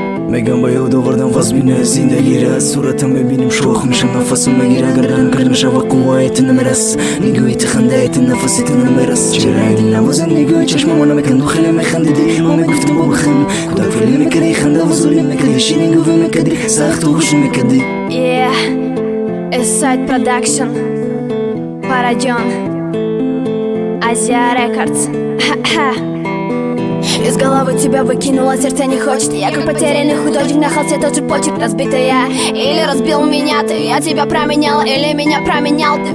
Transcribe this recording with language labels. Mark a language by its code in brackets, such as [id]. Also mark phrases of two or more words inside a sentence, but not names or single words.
[tg] Мегам ба ёд овардан вазбинои зиндагира. Суратам мебиним, шох мешам, нафасам мегира. Гарданам кард мешава, қувваи ту намерас. Нигоҳи ту, хандаи ту, нафаси ту намерас. Чарои дил навозан нигоҳи чашмам ана меканду, хеле механдидӣ. Ма мегуфтам бо бахам. Кӯдак филӣ мекардӣ, ханда ва зулм мекардӣ, ширин гуфта мекардӣ, сахту хушин мекардӣ. [en] Yeah. East Side Production. Параҷон. Азия Records. [ru] Из головы тебя выкинула, сердце не хочет. Я как потерянный художник, на холсте тот же почерк. Разбитая или разбил меня ты, я тебя променял, или меня променял ты.